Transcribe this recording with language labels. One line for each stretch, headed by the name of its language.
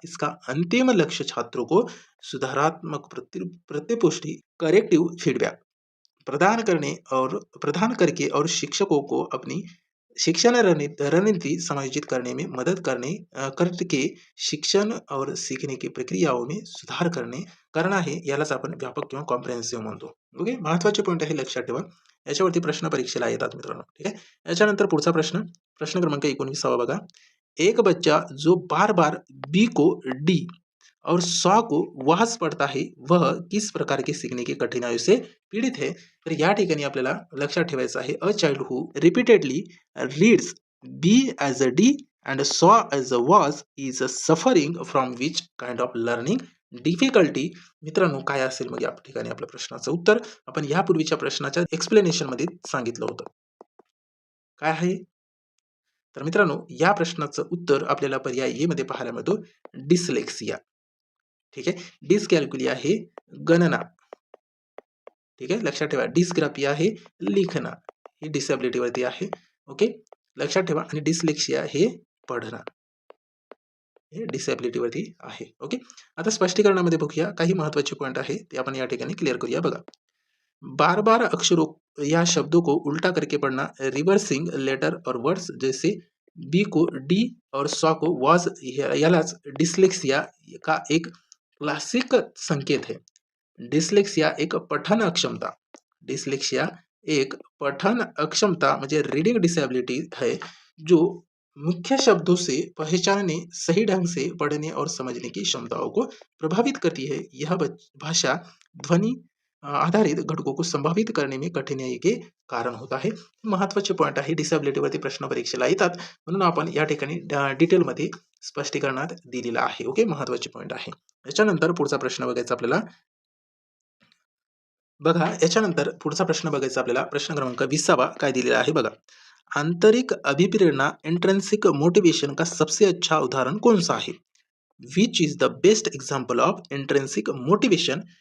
Hindi: इसका अंतिम लक्ष्य छात्रों को सुधारात्मक प्रतिपुष्टि,
English: corrective feedback
Hindi: प्रदान करके और शिक्षकों को अपनी शिक्षण रणनीति समायोजित करने में मदद करके शिक्षण और सीखने की प्रक्रियाओं में सुधार करना है.
Marathi: यालाच आपण व्यापक किंवा कॉम्प्रिहेन्सिव्ह म्हणतो. ओके. महत्त्वाचे पॉइंट आहे, लक्षात ठेवा. याच्यावरती प्रश्न परीक्षेला येतात मित्रांनो. ठीक आहे. याच्यानंतर पुढचा प्रश्न क्रमांक 19 बघा.
Hindi: एक बच्चा जो बार बार बी को डी और 100 को वास पढ़ता है, वह किस प्रकार के सीखने की कठिनाइयों से पीडित है?
Marathi: तर या ठिकाणी आपल्याला लक्षात ठेवायचं आहे,
English: A child who repeatedly reads B as a D and saw as a was is suffering from which kind of learning difficulty.
Marathi: मित्रांनो, काय असेल मग या ठिकाणी आपल्या प्रश्नाचं उत्तर? आपण यापूर्वीच्या प्रश्नाच्या एक्सप्लेनेशन मध्ये सांगितलं होतं. काय आहे? तर मित्रांनो, या प्रश्नाचं उत्तर आपल्याला पर्याय ए मध्ये पाहायला मिळतो, डिसलेक्सिया. ठीक आहे. डिस्कॅल्क्युलिया हे गणना. ठीक आहे. लक्षात ठेवा. डिस्ग्राफिया हे लिखना, ही डिसेबिलिटी वरती आहे. ओके. लक्षात ठेवा. आणि डिसलेक्सिया हे पढणं, हे डिसेबिलिटी वरती आहे. ओके. आता स्पष्टीकरणामध्ये बघूया, काही महत्त्वाचे पॉइंट आहे ते आपण या ठिकाणी क्लियर करूया.
Hindi: बघा, बार बार अक्षरों या शब्दों को उल्टा करके पढ़ना,
English: reversing letter
Hindi: और वर्ड्स जैसे बी को डी और सॉ को वॉज, यालाच डिसलेक्सिया का एक क्लासिक संकेत है. डिसलेक्सिया एक पठन अक्षमता, डिसलेक्सिया एक पठन अक्षमता म्हणजे
English: reading disability
Hindi: है, जो मुख्य शब्दों से पहचानने, सही ढंग से पढ़ने और समझने की क्षमताओं को प्रभावित करती है. यह भाषा ध्वनि आधारित घटकों को संभावित करने में कठिनाई के कारण होता है.
Marathi: महत्त्वाचे पॉइंट आहे, डिसेबिलिटीवरती प्रश्न परीक्षेला येतात म्हणून आपण या ठिकाणी डिटेलमध्ये स्पष्टीकरणात दिलेला आहे. ओके. महत्त्वाचे पॉइंट आहे. याच्यानंतर पुढचा प्रश्न बघायचा आपल्याला. बघा, याच्यानंतर पुढचा प्रश्न बघायचा आपल्याला. प्रश्न क्रमांक 20 काय दिलेला आहे बघा.
Hindi: आंतरिक अभिप्रेरणा इंट्रिंसिक मोटिवेशन का सबसे अच्छा उदाहरण कौन सा है?
English: which is the best example of intrinsic motivation